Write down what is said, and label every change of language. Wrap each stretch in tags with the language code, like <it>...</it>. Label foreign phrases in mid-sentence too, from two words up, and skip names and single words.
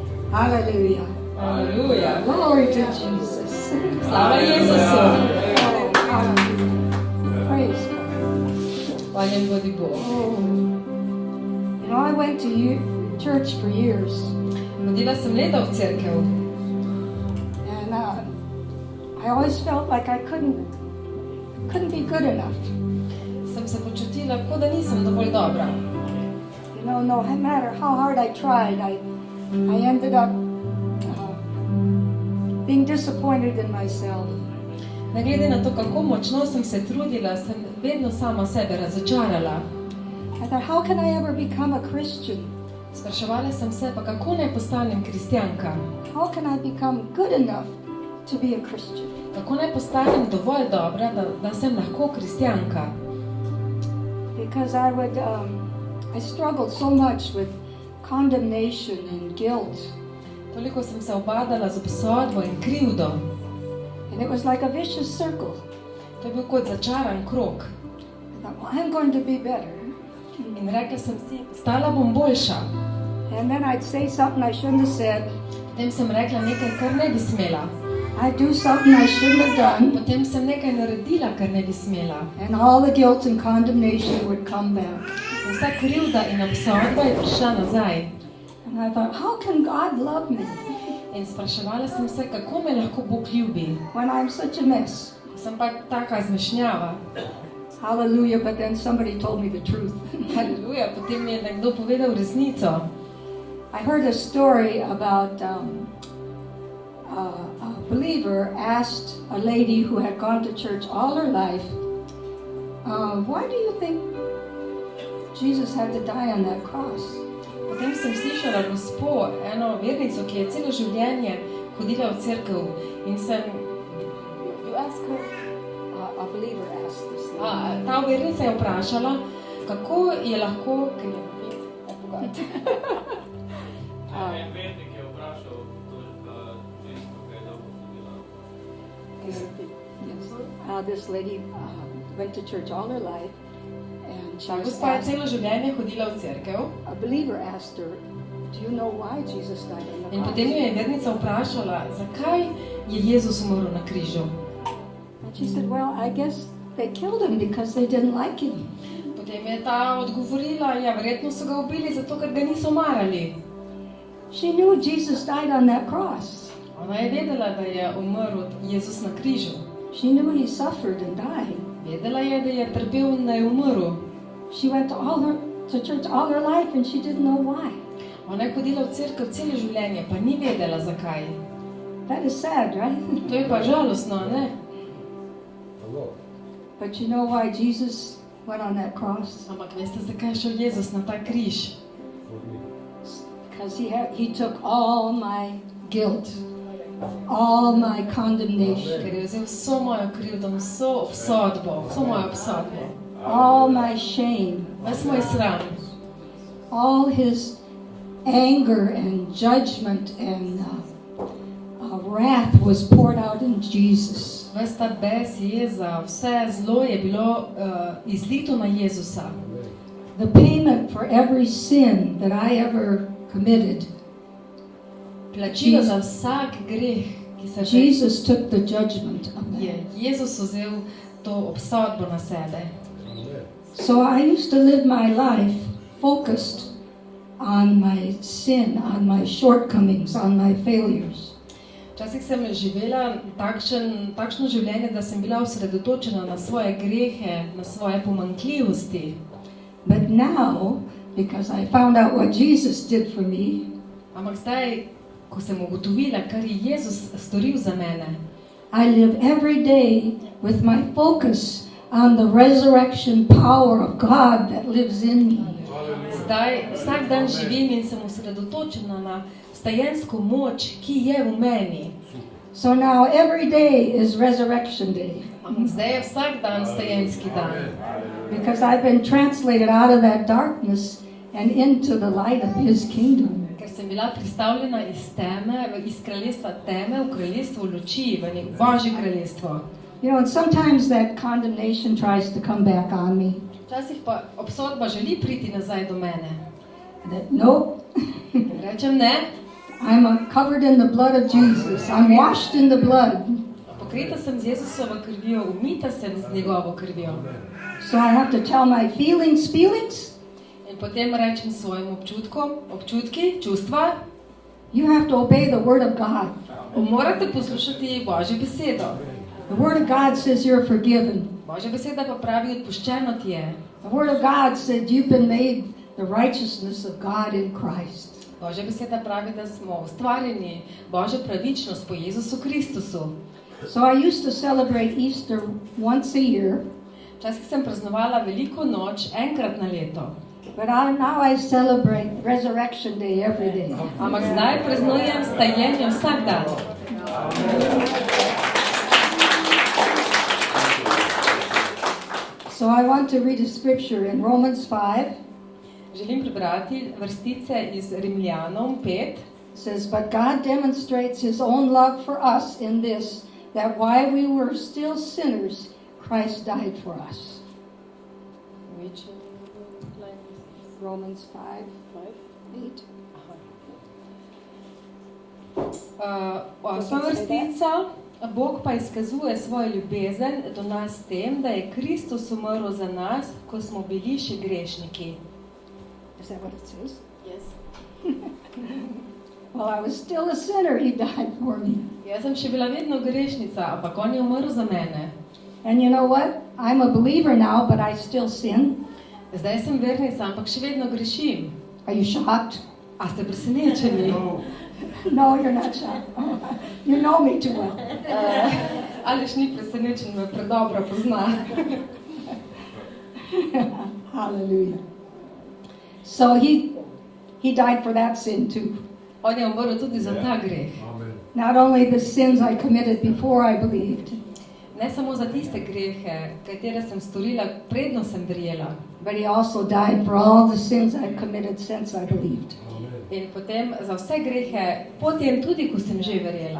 <en>Hallelujah. Hallelujah. Glory to Jesus.</en> <sl>Slava Jezusu.</sl> <en>Hallelujah. Praise God.</en> <sl>Hvaljen bodi Bog.</sl> <en>You know, I went to church for years,</en> <sl>Hodila sem leta v cerkev</sl> <en>and I always felt like I couldn't be good enough.</en> <sl>sem se počutila, kot da nisem dovolj dobra.</sl> <en>You know, no matter how hard I tried, I ended up being disappointed in myself.</en> <sl>Ne glede na to, kako močno sem se trudila, sem vedno sama sebe razočarala.</sl> <en>I thought, how can I ever become a Christian?</en> <sl>Spraševala sem se, pa kako naj postanem kristjanka?</sl> <en>How can I become good enough to be a Christian?</en> <sl>Kako naj postanem dovolj dobra, da sem lahko kristjanka?</sl> <en>Because I struggled so much with condemnation and guilt.</en> <sl>Toliko sem se obadala z obsodbo in krivdo.</sl> <en>And it was like a vicious circle.</en> <sl>To je bil kot začaran krog.</sl> <en>I thought, well, I'm going to be better.</en> <sl>In rekla sem si, stala bom boljša.</sl> <en>And then I'd say something I shouldn't have said.</en> <sl>Potem sem rekla nekaj, kar ne bi smela.</sl> <en>I'd do something I shouldn't have done.</en> <sl>Potem sem nekaj naredila, kar ne bi smela.</sl> <en>And all the guilt and condemnation would come back.</en> <sl>In vsa krivda in obsodba je prišla nazaj.</sl> <en>And I thought, how can God love me</en> <sl>In spraševala sem se, kako me lahko Bog ljubi.</sl> <en>when I'm such a mess?</en> <sl>Sem pa taka zmešnjava.</sl> <en>Hallelujah, but then somebody told me the truth.</en> <sl>Haleluja, potem mi je nekdo povedal resnico.</sl> <en>I heard a story about a believer asked a lady who had gone to church all her life, why do you think Jesus had to die on that cross?</en> <sl>Potem sem slišala gospo, eno vernico, ki je celo življenje hodila v cerkev in sem...</sl> <en>You ask her, a believer asked this lady.</en> <sl>Ta vernica je vprašala, kako je lahko... Vernik je vprašal žensko, kaj je dobro hodila.</sl> <en>This lady went to church all her life, and she was</en> <sl>Gospa je</sl> <en>asked,</en> <sl>celo življenje hodila v cerkev</sl> <en>a believer asked her, do you know why Jesus died on the</en> <sl>in</sl> <en>cross?</en> <sl>potem jo je vernica vprašala, zakaj je Jezus umrl na križu.</sl> <en>And she said, well, I guess they killed him because they didn't like him.</en> <sl>Potem je ta odgovorila, ja, verjetno so ga ubili zato, ker ga niso marali.</sl> <en>She knew Jesus died on that cross.</en> <sl>Ona je vedela, da je umrl Jezus na križu.</sl> <en>She knew he suffered and died.</en> <sl>Vedela je, da je trpel in da je umrl.</sl> <en>She went to church all her life and she didn't know why.</en> <sl>Ona je hodila v cerkev celo življenje, pa ni vedela zakaj.</sl> <en>That is sad, right?</en> <sl>To je pa žalostno, ne?</sl> <en>But you know why Jesus went on that cross?</en> <sl>Ampak veste, zakaj je šel Jezus na ta križ?</sl> <en>Because he took all my guilt, all my condemnation,</en> <sl>Ker je vzel vso mojo krivdo, vso obsodbo, vso mojo obsodbo,</sl> <en>all my shame,</en> <sl>ves moj sram,</sl> <en>all his anger and judgment and wrath was poured out in Jesus.</en> <sl>ves ta bes, jeza, vse zlo je bilo izlito na Jezusa.</sl> <en>The payment for every sin that I ever committed,</en> <sl>Plačilo za vsak greh, ki se</sl> <en>Jesus took the judgment of</en> <sl>je</sl> <en>that.</en> <sl>Jezus vzel to obsodbo na sebe.</sl> <en>So I used to live my life focused on my sin, on my shortcomings, on my failures.</en> <sl>Včasih sem živela takšno življenje, da sem bila osredotočena na svoje grehe, na svoje pomanjkljivosti.</sl> <en>But now, because I found out what Jesus did for me,</en> <sl>Ampak zdaj, ko sem ugotovila, kar je Jezus storil za mene,</sl> <en>I live every day with my focus on the resurrection power of God that lives in me.</en> <sl>zdaj vsak dan živim in sem osredotočena na stajensko moč, ki je v meni.</sl> <en>So now every day is resurrection day,</en> <sl>Ampak zdaj je vsak dan stajenski dan.</sl> <en>because I've been translated out of that darkness and into the light of His kingdom.</en> <sl>Ker sem bila pristavljena iz kraljestva teme v kraljestvo luči, v Božje kraljestvo.</sl> <en>You know, and sometimes that condemnation tries to come back on me.</en> <sl>Včasih pa obsodba želi priti nazaj do mene.</sl> <en>That, nope,</en> <sl>In rečem ne,</sl> <en>I'm covered in the blood of Jesus. I'm washed in the blood.</en> <sl>Pokrita sem z Jezusovo krvjo, umita sem z njegovo krvjo.</sl> <en>So I have to tell my feelings.</en> <sl>In potem rečem svojim občutki, čustva,</sl> <en>You have to obey the word of God.</en> <sl>morate poslušati Božjo besedo.</sl> <en>The word of God says you're forgiven.</en> <sl>Božja beseda pa pravi, odpuščeno ti je.</sl> <en>The word of God said you've been made the righteousness of God in Christ.</en> <sl>Božja beseda pravi, da smo ustvarjeni Božjo pravičnost po Jezusu Kristusu.</sl> <en>So I used to celebrate Easter once a year,</en> <sl>Včasih sem praznovala veliko noč, enkrat na leto.</sl> <en>but now I celebrate Resurrection Day every day.</en> <sl>Ampak zdaj praznujem stajenje vsak dan.</sl> <en>So I want to read a scripture in Romans 5.</en> <sl>Želim prebrati vrstice iz Rimljanom 5.</sl> <en>It says, But God demonstrates his own love for us in this, that while we were still sinners, Christ died for us. Romans 5, 8.</en> <sl>Osma vrstica. Bog pa izkazuje svojo ljubezen do nas s tem, da je Kristus umrl za nas, ko smo bili še grešniki.</sl> <en>Is that what it says? Yes. While I was still a sinner, he died for me.</en> <sl>Jaz sem še bila vedno grešnica, ampak on je umrl za mene.</sl> <en>And you know what? I'm a believer now, but I still sin.</en> <sl>Zdaj sem vernica, ampak še vedno grešim.</sl> <en>Are you shocked?</en> <sl>A ste presenečeni?</sl> <en>No, you're not shocked. You know me too well.</en> <sl>Aleš ni presenečen, me predobro pozna.</sl> <en>Hallelujah. So he died for that sin too.</en> <sl>On je umrl tudi za ta greh.</sl> <en>Not only the sins I committed before I believed,</en> <sl>Ne samo za tiste grehe, katere sem storila, predno sem verjela.</sl> <en>but he also died for all the sins I've committed since I believed.</en> <sl>In potem za vse grehe, potem tudi, ko sem že verjela.</sl>